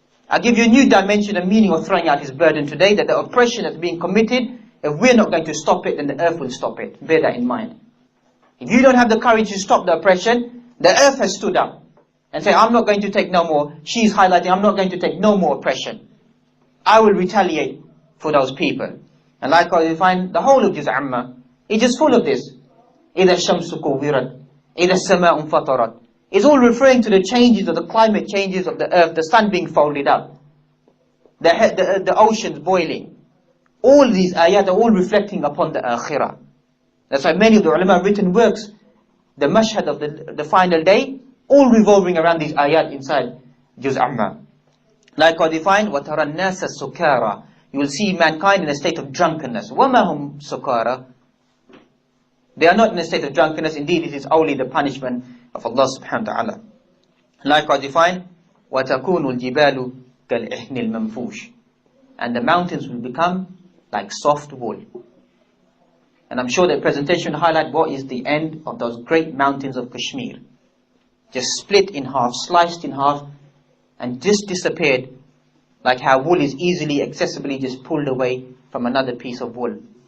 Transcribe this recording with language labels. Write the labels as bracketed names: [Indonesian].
[English] I'll give you a new dimension and meaning of throwing out his burden today, that the oppression that's being committed, if we're not going to stop it, then the earth will stop it. Bear that in mind. If you don't have the courage to stop the oppression, the earth has stood up and said, I'm not going to take no more. She's highlighting, I'm not going to take no more oppression. I will retaliate for those people. And likewise you find the whole of Juz Amma, it's just full of this. [Arabic] إِذَا الشَّمْسُ كُوِّرَتْ إِذَا السَّمَاءُ انْفَطَرَتْ. [English] It's all referring to the changes of the climate changes of the earth, the sun being folded up, the oceans boiling. All these ayat are all reflecting upon the akhirah. That's why many of the ulama have written works, the mashhad of the final day, all revolving around these ayat inside Juz Amma. Likewise you find, [Arabic] وَتَرَى النَّاسَ السُّكَارَى. [English] You will see mankind in a state of drunkenness. [Arabic] وَمَا هُمْ سُكَارَى. [English] They are not in a state of drunkenness. Indeed, it is only the punishment of Allah subhanahu wa ta'ala. Likewise you find, [Arabic] وَتَكُونُ الْجِبَالُ كَالْإِحْنِ الْمَنْفُوشِ. [English] And the mountains will become like soft wool. And I'm sure that presentation will highlight what is the end of those great mountains of Kashmir. Just split in half, sliced in half, and just disappeared, like how wool is easily, accessibly just pulled away from another piece of wool.